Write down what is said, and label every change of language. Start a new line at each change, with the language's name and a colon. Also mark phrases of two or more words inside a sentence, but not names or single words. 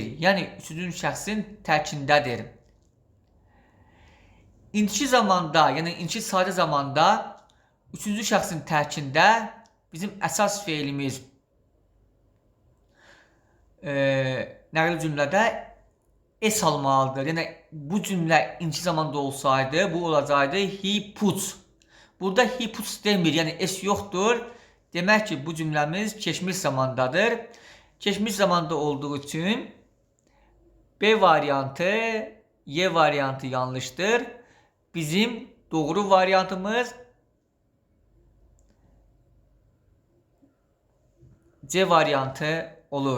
Azerbaijani: Yəni üçüncü şəxsin tərkindədir. İndiki zamanda, yəni indiki sadə zamanda üçüncü şəxsin tərkində bizim əsas feilimiz nəqli cümlədə S almalıdır. Yəni bu cümlə indiki zamanda olsaydı, bu olacaqdı
English: he puts.
Azerbaijani: Burada
English: he puts
Azerbaijani: demir, yəni S yoxdur. Demək ki, bu cümləmiz keçmiş zamandadır. Keçmiş zamanda olduğu üçün B variantı, Y variantı yanlışdır. Bizim doğru variantımız C variantı olur.